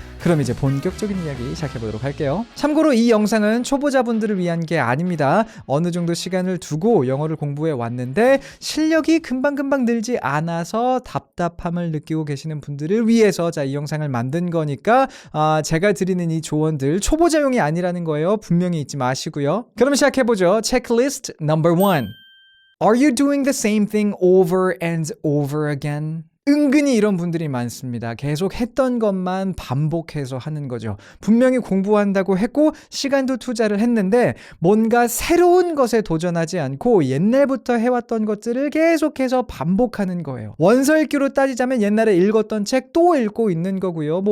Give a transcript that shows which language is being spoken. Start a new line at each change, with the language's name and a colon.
Korean: 그럼 이제 본격적인 이야기 시작해보도록 할게요. 참고로 이 영상은 초보자분들을 위한 게 아닙니다. 어느 정도 시간을 두고 영어를 공부해 왔는데 실력이 금방금방 늘지 않아서 답답함을 느끼고 계시는 분들을 위해서 이 영상을 만든 거니까 제가 드리는 이 조언들 초보자용이 아니라는 거예요. 분명히 잊지 마시고요. 그럼 시작해보죠. 체크리스트 넘버 1.
English: Are you doing the same thing over and over again?
Korean: 은근히 이런 분들이 많습니다. 계속 했던 것만 반복해서 하는 거죠. 분명히 공부한다고 했고 시간도 투자를 했는데 뭔가 새로운 것에 도전하지 않고 옛날부터 해왔던 것들을 계속해서 반복하는 거예요. 원서 읽기로 따지자면 옛날에 읽었던 책 또 읽고 있는 거고요.